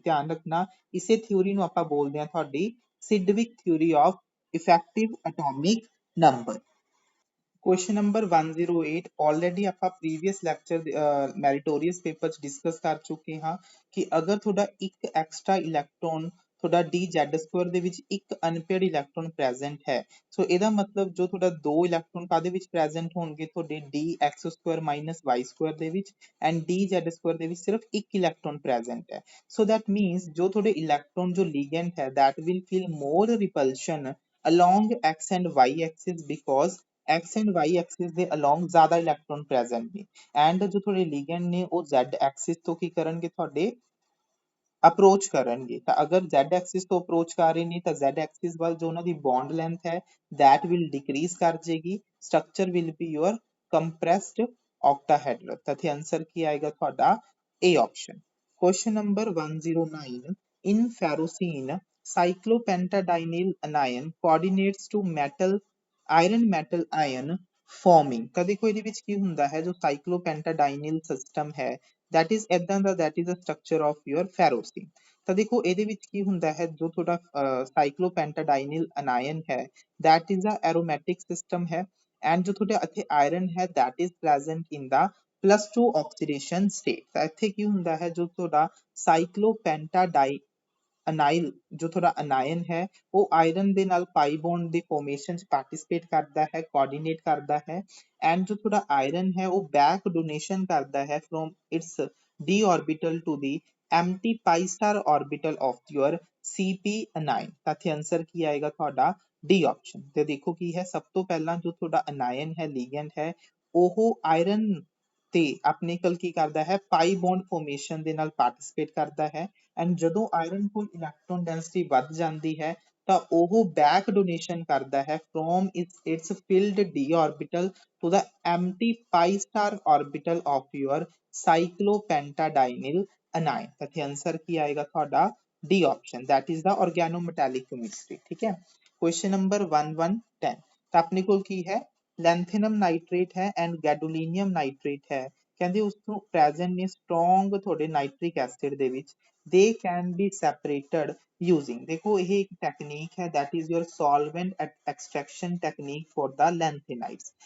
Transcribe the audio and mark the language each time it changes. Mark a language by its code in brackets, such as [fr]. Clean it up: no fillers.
[pa] ਧਿਆਨ ਰੱਖਣਾ ਇਸੇ ਥਿਊਰੀ ਨੂੰ ਆਪਾਂ ਬੋਲਦੇ ਹਾਂ ਤੁਹਾਡੀ Sidgwick theory of effective atomic number। Question number 108 already ਆਪਾਂ प्रीवियस ਲੈਕਚਰ ਮੈਰੀਟੋਰੀਅਸ ਪੇਪਰ ਚ ਡਿਸਕਸ ਕਰ ਚੁੱਕੇ ਹਾਂ ਕਿ ਅਗਰ ਤੁਹਾਡਾ ਇੱਕ ਐਕਸਟਰਾ ਇਲੈਕਟ੍ਰੋਨ ਤੁਹਾਡਾ dz² ਦੇ ਵਿੱਚ ਇੱਕ ਅਨਪੇਅਰਡ ਇਲੈਕਟ੍ਰੋਨ ਪ੍ਰੈਜ਼ੈਂਟ ਹੈ, ਸੋ ਇਹਦਾ ਮਤਲਬ ਜੋ ਤੁਹਾਡਾ ਦੋ ਇਲੈਕਟ੍ਰੋਨ ਕਾਦੇ ਵਿੱਚ ਪ੍ਰੈਜ਼ੈਂਟ ਹੋਣਗੇ, ਤੁਹਾਡੇ dx² - y² ਦੇ ਵਿੱਚ ਐਂਡ dz² ਦੇ ਵਿੱਚ ਸਿਰਫ ਇੱਕ ਇਲੈਕਟ੍ਰੋਨ ਪ੍ਰੈਜ਼ੈਂਟ ਹੈ। ਸੋ that means ਜੋ ਤੁਹਾਡੇ ਇਲੈਕਟ੍ਰੋਨ ਜੋ ਲੀਗੈਂਡ ਹੈ [en] that will feel more repulsion along x and y axis [pa] because x and y axis ਦੇ along ਜ਼ਿਆਦਾ ਇਲੈਕਟ੍ਰੋਨ ਪ੍ਰੈਜ਼ੈਂਟ ਨੇ ਐਂਡ ਜੋ ਤੁਹਾਡੇ ਲੀਗੈਂਡ ਨੇ ਉਹ z axis ਤੋਂ ਕੀ ਕਰਨਗੇ, ਤੁਹਾਡੇ ਅਪਰੋਚ ਕਰਨਗੇ। ਤਾਂ ਅਗਰ z axis ਤੋਂ ਅਪਰੋਚ ਕਰ ਰਹੇ ਨੇ ਤਾਂ z axis ਵੱਲ ਜੋ ਉਹਨਾਂ ਦੀ ਬੌਂਡ ਲੈਂਥ ਹੈ [en] that will decrease [pa] ਕਰ ਜੇਗੀ, structure [en] will be your compressed octahedral। [pa] ਤਾਂ ਇੱਥੇ ਆਨਸਰ ਕੀ ਆਏਗਾ ਤੁਹਾਡਾ A option। [en] Question number 109 in ferrocene cyclopentadienyl anion coordinates to metal iron metal ion forming। [pa] ਤਾਂ ਦੇਖੋ ਇਹਦੇ ਵਿੱਚ ਕੀ ਹੁੰਦਾ ਹੈ, ਜੋ cyclopentadienyl system ਹੈ that is ਏਦਾਂ ਦਾ [en] that is a structure of your ferrocene। [pa] ਤਾਂ ਦੇਖੋ ਇਹਦੇ ਵਿੱਚ ਕੀ ਹੁੰਦਾ ਹੈ, ਜੋ ਤੁਹਾਡਾ cyclopentadienyl anion ਹੈ [en] that is a aromatic system [pa] ਹੈ and ਜੋ ਤੁਹਾਡਾ ਇੱਥੇ iron ਹੈ [en] that is present in the +2 oxidation state। [pa] ਤਾਂ ਇੱਥੇ ਕੀ ਹੁੰਦਾ ਹੈ, ਜੋ ਤੁਹਾਡਾ cyclopentadienyl ਅਨਾਇਲ ਜੋ ਤੁਹਾਡਾ ਅਨਾਇਨ ਹੈ ਉਹ ਆਇਰਨ ਦੇ ਨਾਲ ਪਾਈ ਬੌਂਡ ਦੀ ਫਾਰਮੇਸ਼ਨ ਚ ਪਾਰਟਿਸਿਪੇਟ ਕਰਦਾ ਹੈ, ਕੋਆਰਡੀਨੇਟ ਕਰਦਾ ਹੈ ਐਂਡ ਜੋ ਤੁਹਾਡਾ ਆਇਰਨ ਹੈ ਉਹ ਬੈਕ ਡੋਨੇਸ਼ਨ ਕਰਦਾ ਹੈ [en] From its d orbital to the empty pi star orbital of your cp anion। [pa] ਤਾਂ ਇੱਥੇ ਆਨਸਰ ਕੀ ਆਏਗਾ ਤੁਹਾਡਾ D ਆਪਸ਼ਨ। ਤੇ ਦੇਖੋ ਕੀ ਹੈ, ਸਭ ਤੋਂ ਪਹਿਲਾਂ ਜੋ ਤੁਹਾਡਾ ਅਨਾਇਨ ਹੈ ਲੀਗੈਂਡ ਹੈ ਉਹ ਆਇਰਨ ਤੇ ਆਪਣੇ ਕੋਲ ਕੀ ਕਰਦਾ ਹੈ, ਪਾਈ ਬੌਂਡ ਫਾਰਮੇਸ਼ਨ ਦੇ ਨਾਲ ਪਾਰਟਿਸਿਪੇਟ ਕਰਦਾ ਹੈ ਐਂਡ ਜਦੋਂ ਆਇਰਨ ਕੋਲ ਇਲੈਕਟ੍ਰੋਨ ਡੈਂਸਿਟੀ ਵੱਧ ਜਾਂਦੀ ਹੈ ਤਾਂ ਉਹ ਬੈਕ ਡੋਨੇਸ਼ਨ ਕਰਦਾ ਹੈ [en] From its filled d orbital to the empty pi star orbital of your cyclopentadienyl anion। [pa] ਤਾਂ ਇੱਥੇ ਆਨਸਰ ਕੀ ਆਏਗਾ ਤੁਹਾਡਾ D option [en] that is the organometallic chemistry। [pa] ਠੀਕ ਹੈ। क्वेश्चन नंबर 1110 ਤਾਂ ਆਪਣੇ ਕੋਲ ਕੀ ਹੈ, ਲੈਂਥेनम ਨਾਈਟ੍ਰੇਟ ਹੈ ਐਂਡ ਗੈਡੋਲੀਨੀਅਮ ਨਾਈਟ੍ਰੇਟ ਹੈ, ਕਹਿੰਦੇ ਉਸ ਤੋਂ ਪ੍ਰੈਜ਼ੈਂਟ ਨੇ ਸਟਰੋਂਗ ਤੁਹਾਡੇ ਨਾਈਟ੍ਰਿਕ ਐਸਿਡ ਦੇ ਵਿੱਚ [en] they can be separated using। [pa] ਦੇਖੋ ਇਹ ਇੱਕ ਟੈਕਨੀਕ ਹੈ [en] that is your solvent extraction technique for the lanthanides।